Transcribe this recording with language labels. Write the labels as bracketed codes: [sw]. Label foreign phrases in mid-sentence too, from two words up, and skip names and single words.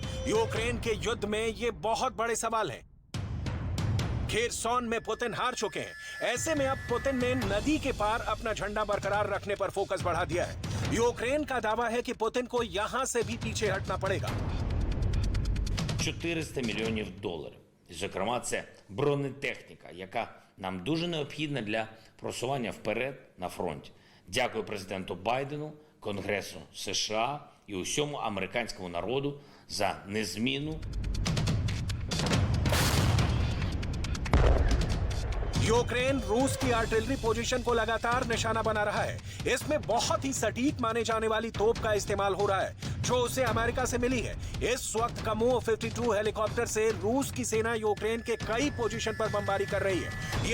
[hi] यूक्रेन के युद्ध में ये बहुत बड़े सवाल हैं। खेरसोन में पुतिन हार चुके हैं। ऐसे में अब पुतिन ने नदी के पार अपना झंडा बरकरार रखने पर फोकस बढ़ा दिया है। यूक्रेन का दावा है कि पुतिन को यहां से भी पीछे हटना पड़ेगा। [uk] 400 мільйонів доларів. І, зокрема, це бронетехніка, яка нам дуже необхідна для просування вперед на фронті. Дякую президенту Байдену, Конгресу США і усьому американському народу за незмінну [hi] यूक्रेन रूस की [en] artillery position [hi] को लगातार निशाना बना रहा है। इसमें बहुत ही सटीक माने जाने वाली तोप का इस्तेमाल हो रहा है जो उसे अमेरिका से मिली है। इस वक्त कामो 52 हेलीकॉप्टर से रूस की सेना यूक्रेन के कई पोजीशन पर बमबारी कर रही है।